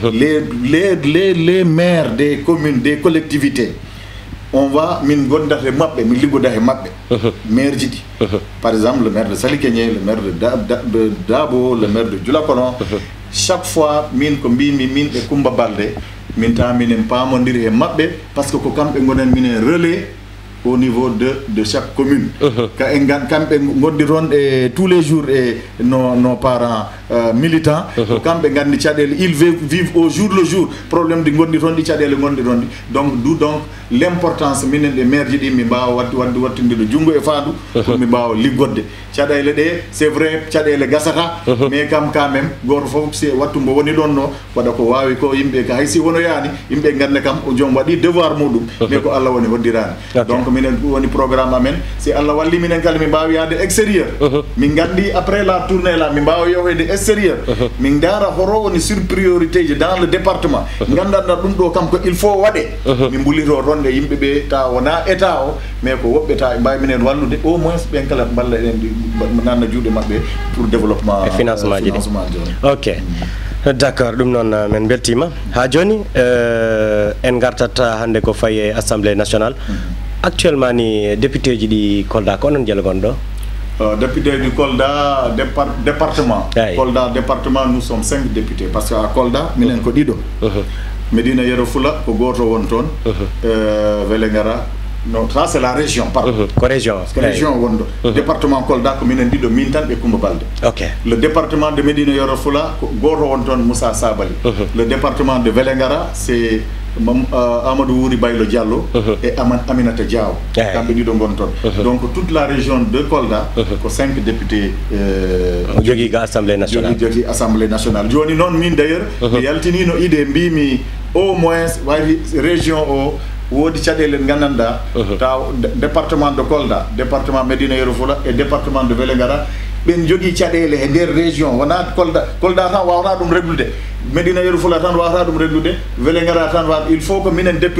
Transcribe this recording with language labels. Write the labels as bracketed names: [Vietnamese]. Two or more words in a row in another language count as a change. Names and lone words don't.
[French] les maires des communes des collectivités on va [Fula] min gondata e maɓɓe min liggoda e maɓɓe maire ji ɗi [French] par exemple le maire de Salikeñe le maire de Dabo le maire de Dioulacolon chaque fois [Fula] min ko mbimi min e Coumba Baldé min ta minen pamodiri e maɓɓe [French] par ce que [Fula] ko kamɓe gonen minen relais [French] au niveau de chaque commune [Fula] kamɓe gondiron e [French] tous les jours [Fula] e [French] nos parents militants [Fula] ko kamɓe gandi caɗele [French] ils vivent au jour le jour [Fula] probléme ɗi gondi toon ɗi caɗele gondi toon ɗi [French] donc l'importance [Fula] minen ɗe maire ji ɗi mi mbawa wattidiro junngo e faandu pour mi mbawa liggodde caɗele ɗe [French] c'est vrai [Fula] caɗele gasata mais kam [French] quand même [Fula] goto fof si wattu mbo woni ɗon no waɗa ko wawi ko yimɓe ka haysi wono yaani yimɓe ganda kam o joom waɗi devoir muɗum mais ko Allah woni hoddirani donc minen woni programme amen si Allah walli minen kala min mbawi yaade extérieur min gandi [French] après la tournée là [Fula] min mbawa yohede extérieur min dara horo woni [French] sur priorité [Fula] ji [French] dans le département [Fula] gandanda ɗum ɗo kam ko [French] il faut [Fula] waɗe min mbulito ronde yimɓe ɓe ta wona état o mais ko woɓɓe ta mbawi minen wallude [French] au moins [Fula] ɓen kala balla en nanna juuɗe maɓɓe [French] pour développement [Fula] financement ji [French] ok d'accord [Fula] ɗum noon min beltima ha joni en gartata hande ko fayi e [French] assemblée nationale [Fula] actuellement ni député ji ɗi Kolda ko onon jelo gonɗo [French] député du Kolda département Kolda département nous sommes 5 députés parce que à Kolda [Fula] minen ko ɗiɗo [French] Médina Yoro Fula [Fula] ko goto won toon [French] Vélingara non ça c'est la région pardon [Fula] ko région wonɗo département Kolda ko minen ɗiɗo min tan ɓe Coumba Baldé [French] le département de Médina Yoro Fula [Fula] ko goto won toon Moussa Sabali [French] le département de Vélingara c'est Amadou Wouri Baylo Diallo et Aminata Diaw [Fula] kamɓe ɗiɗo gon toon [French] donc toute la région de Kolda [Fula] ko 5 députés jogui ga [French] assemblée nationale [Fula] jogui [French] assemblée nationale [Fula] joni noon min d'ailleurs mi yaltinino idée mbimi [French] au moins [Fula] wayi région o woodi caɗele gandanɗa taw [French] département de Kolda département Médina Yoro Fula et département de Vélingara [Fula] ɓen jogui caɗele e nder région wona Kolda tan wawata ɗum reglude Médina Yoro Fula tan wawata ɗum reglude Vélingara tan wawata [French] il faut que [Fula] minen